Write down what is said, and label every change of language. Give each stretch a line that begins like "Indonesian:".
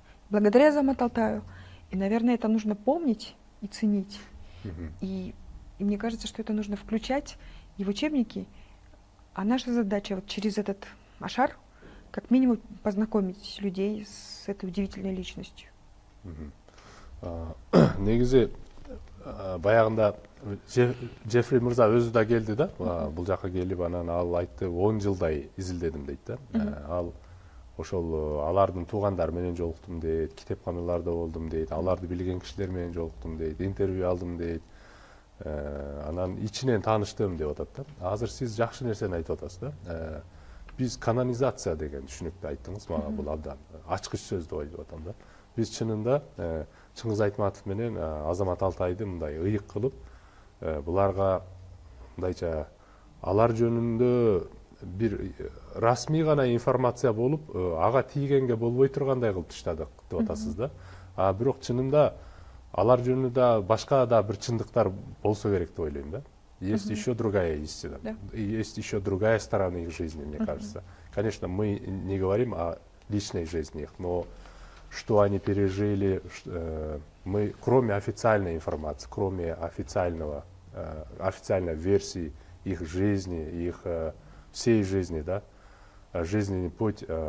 Russian: Благодаря Азамату Алтаю. И, наверное, это нужно помнить и ценить. И мне кажется, что это нужно включать и в учебники. А наша задача вот через этот ашар как минимум познакомить людей с этой удивительной личностью.
Kyrgyz: Негизи баягында Джеффри Мырза өзү да келди да, бул жака келип анан ал айтты 10 жылдай изилдедим дейт да. Ал ошол алардын туугандары менен жолуктум дейт, китепканаларда болдум дейт, аларды билген кишилер менен жолуктум дейт, интервью алдым дейт. Анан ичинен тааныштым деп атат да. Азыр сиз жакшы нерсени айтып атасыз да. Биз канонизация деген түшүнүктү айттыңыз мага, бул абдан ачкыч сөз деп ойлоп атам да. Биз чынында Чыңгыз Айтматов менен Азамат Алтайды мындай ыйык кылып, буларга мындайча алар жөнүндө бир расмий гана информация болуп, ага тийгенге болбой тургандай кылып таштадык деп атасыз да. А бирок чынында алар жөнүндө башка да бир чындыктар болсо керек деп ойлойм да.
Russian: Есть еще другая истина, есть еще другая сторона их жизни, мне кажется. Конечно, мы не говорим о личной жизни их, но что они пережили, мы, кроме официальной информации, кроме официальной версии их жизни, их всей жизни, да, жизненный путь,